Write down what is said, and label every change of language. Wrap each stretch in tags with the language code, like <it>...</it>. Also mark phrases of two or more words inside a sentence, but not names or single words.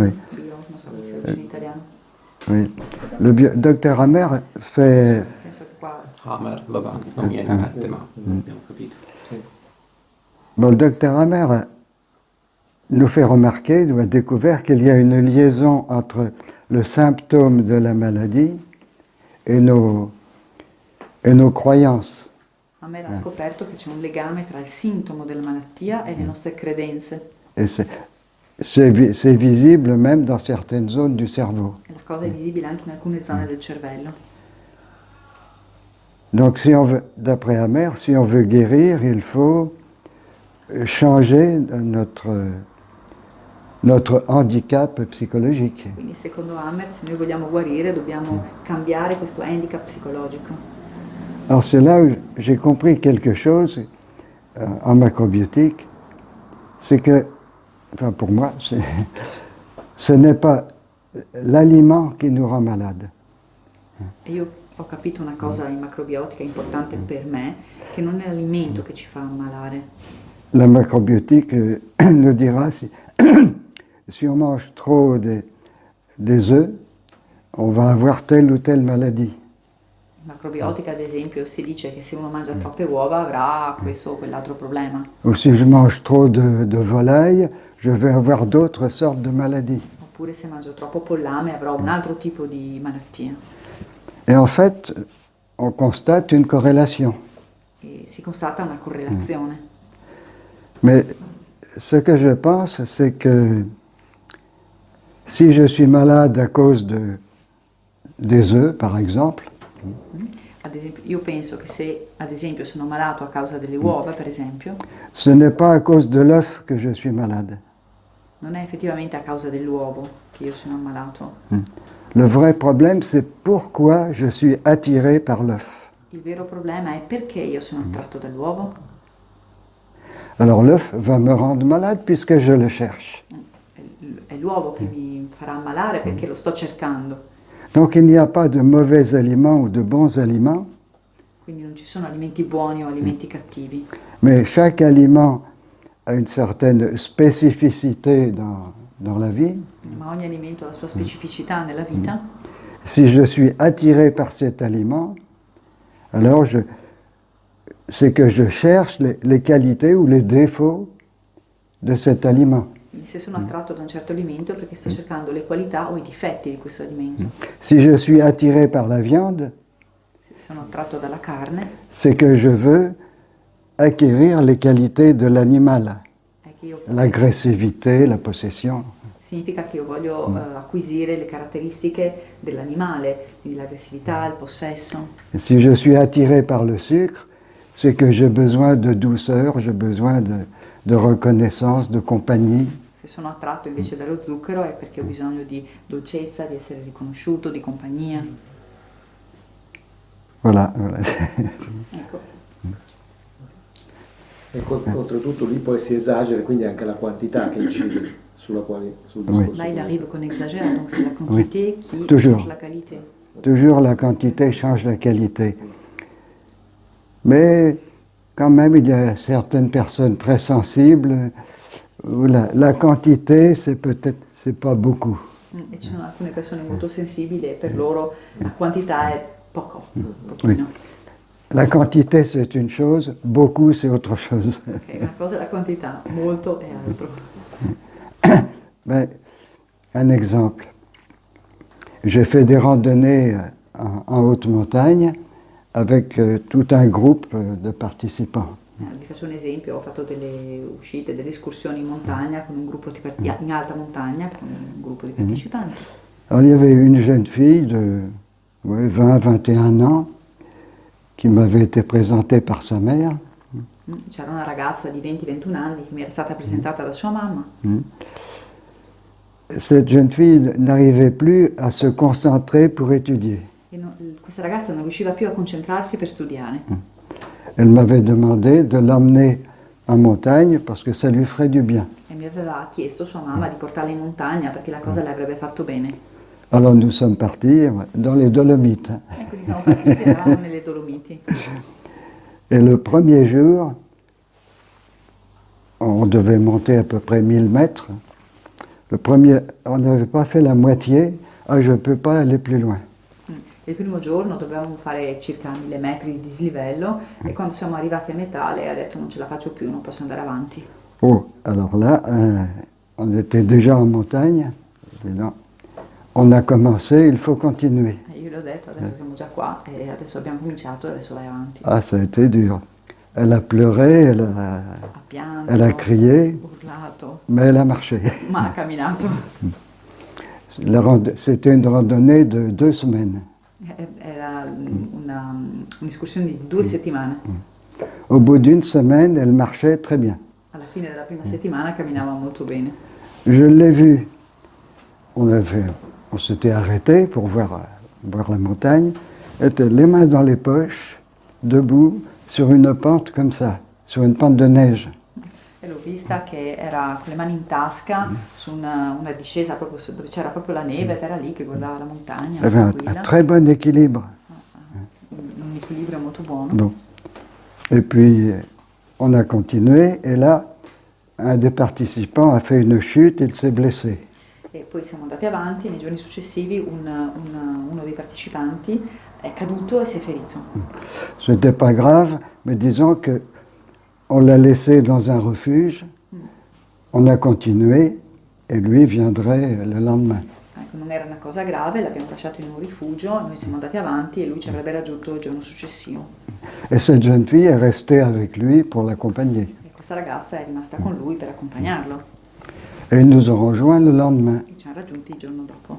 <fr>Oui.</fr> <it>Bio, non so come si dice in italiano.</it> <fr>Oui. Le docteur Hammer fait...</fr> <it>Penso che qua Hammer, vabbè, non mi viene in mente, ma abbiamo capito.</it> <fr>Bon, le docteur Hammer nous fait remarquer, nous a découvert qu'il y a une liaison entre le symptôme de la maladie et nos croyances.</fr> <it>Hammer ha scoperto che c'è un legame tra il sintomo della malattia e le nostre credenze.</it> <fr>Et c'est visible même dans certaines zones du cerveau.</fr> <it>E la cosa è visibile anche in alcune zone del cervello.</it> <fr>Donc, d'après Hammer, si on veut guérir, il faut changer notre handicap psychologique.</fr> <it>Quindi secondo Hammer, se noi vogliamo guarire, dobbiamo cambiare questo handicap psicologico.</it> <fr>Alors c'est là où j'ai compris quelque chose en macrobiotique, c'est que, enfin pour moi, ce n'est pas l'aliment qui nous rend malade.</fr> <it>E io ho capito una cosa in macrobiotica importante per me, che non è l'alimento che ci fa ammalare.</it> <fr>La macrobiotique nous dira si on mange trop des œufs, on va avoir telle ou telle maladie.</fr> <it>In macrobiotica, ad esempio, si dice che se uno mangia troppe uova avrà questo o quell'altro problema.</it> <fr>Ou si je mange trop de volaille, je vais avoir d'autres sortes de maladies.</fr> <it>Oppure se mangio troppo pollame avrò un altro tipo di malattia.</it> <fr>Et en fait, on constate une corrélation.</fr> <it>E si constata una correlazione.</it> <fr>Mais ce que je pense, c'est que si je suis malade à cause des œufs, par exemple,</fr> <it>Ad esempio, io penso che se, ad esempio, sono malato a causa delle uova, per esempio,</it> <fr>ce n'est pas à cause de l'œuf que je suis malade.</fr> <it>non è effettivamente a causa dell'uovo che io sono ammalato.</it> <fr>Le vrai problème, c'est pourquoi je suis attiré par l'œuf.</fr> <it>Il vero problema è perché io sono attratto dall'uovo.</it> <fr>Alors l'œuf va me rendre malade puisque je le cherche.</fr> <it>È l'uovo che mi farà ammalare perché lo sto cercando.</it> <fr>Donc il n'y a pas de mauvais aliments ou de bons aliments,</fr> <it>Quindi non ci sono alimenti buoni o alimenti cattivi,</it> <fr>mais chaque aliment a une certaine spécificité dans la vie.</fr> <it>ma ogni alimento ha la sua specificità nella vita.</it> <fr>Si je suis attiré par cet aliment, alors c'est que je cherche les qualités ou les défauts de cet aliment.</fr> <it>Quindi se sono attratto da un certo alimento è perché sto cercando le qualità o i difetti di questo alimento.</it> <fr>Si je suis attiré par la viande,</fr> <it>Se sono attratto dalla carne</it> <fr>c'est que je veux acquérir les qualités de l'animal,</fr> <it>è che io</it> <fr>l'agressivité, la possession.</fr> <it>significa che io voglio acquisire le caratteristiche dell'animale, quindi l'aggressività, il possesso.</it> <fr>Et si je suis attiré par le sucre, c'est que j'ai besoin de douceur, j'ai besoin de reconnaissance, de compagnie.</fr> <it>Se sono attratto invece dallo zucchero è perché ho bisogno di dolcezza, di essere riconosciuto, di compagnia.</it> <fr>Voilà.</fr> <it>Ecco. E oltretutto lì poi si esagera, quindi anche la quantità che incide sul discorso.</it> <fr>Là, il arrive qu'on exagère, donc c'est la quantité qui Toujours. change la qualité. Toujours la quantité change la qualité. Mais quand même, il y a certaines personnes très sensibles où la quantité, c'est pas beaucoup.</fr> <it>E ci sono alcune persone molto sensibili e per loro la quantità è pochino.</it> <fr>La quantité, c'est une chose, beaucoup, c'est autre chose.</fr> <it>Ok, una cosa è la quantità, molto è altro.</it> <fr>Ben, un exemple. J'ai fait des randonnées en haute montagne avec tout un groupe de participants.</fr> <it>Vi faccio un esempio, ho fatto delle uscite, delle escursioni in montagna con un gruppo in alta montagna con un gruppo di partecipanti.</it> <fr>Alors il y avait une jeune fille de 20-21 ans qui m'avait été présentée par sa mère.</fr> <it>C'era una ragazza di 20-21 anni che mi era stata presentata da sua mamma.</it> <fr>Cette jeune fille n'arrivait plus à se concentrer pour étudier.</fr> <it>Questa ragazza non riusciva più a concentrarsi per studiare.</it> <fr>Elle m'avait demandé de l'emmener en montagne parce que ça lui ferait du bien.</fr> <it>E mi aveva chiesto sua mamma di portarla in montagna perché la cosa le avrebbe fatto bene.</it> <fr>Alors nous sommes partis dans les Dolomites.</fr> <it>E quindi siamo partiti, eravamo nelle Dolomiti.</it> <fr>Et le premier jour, on devait monter à peu près 1000 mètres. Le premier, on n'avait pas fait la moitié. Ah, je ne peux pas aller plus loin.</fr> <it>Il primo giorno dovevamo fare circa 1000 metri di dislivello e quando siamo arrivati a metà lei ha detto non ce la faccio più, non posso andare avanti.</it> <fr>Oh, alors là, on était déjà en montagne. Je dis non, on a commencé, il faut continuer.</fr> <it>E io le ho detto adesso siamo già qua e adesso abbiamo cominciato e adesso vai avanti.</it> <fr>Ah, ça a été dur. Elle a pleuré,</fr> <it>Ha pianto,</it> <fr>elle a crié,</fr> <it>urlato,</it> <fr>mais elle a marché.</fr> <it>ma ha camminato.</it> <fr>C'était une randonnée de 2 semaines.</fr> <it>Era un'escursione di 2 settimane.</it> <fr>Au bout d'une semaine, elle marchait très bien.</fr> <it>Alla fine della prima settimana camminava molto bene.</it> <fr>Je l'ai vue. On s'était arrêté pour voir la montagne. Elle était les mains dans les poches, debout, sur une pente comme ça, sur une pente de neige.</fr> <it>E l'ho vista che era con le mani in tasca su una discesa proprio dove c'era proprio la neve ed era lì che guardava la montagna.</it> <fr>Elle avait un</fr> <it>tranquilla.</it> <fr>très bon équilibre.</fr> <it>Un equilibrio molto buono.</it> <fr>Bon. Et puis, on a continué, et là, un des participants a fait une chute, il s'est blessé.</fr> <it>E poi siamo andati avanti e nei giorni successivi uno dei partecipanti è caduto e si è ferito.</it> <fr>Ce n'était pas grave, mais disons que on l'a laissé dans un refuge, on a continué, et lui viendrait le lendemain.</fr> <it>Ecco, non era una cosa grave, l'abbiamo lasciato in un rifugio, noi siamo andati avanti e lui ci avrebbe raggiunto il giorno successivo.</it> <fr>Et cette jeune fille est restée avec lui pour l'accompagner.</fr> <it>E questa ragazza è rimasta con lui per accompagnarlo</it> <fr>Et ils nous ont rejoints le lendemain.</fr> <it>e ci hanno raggiunti il giorno dopo.</it>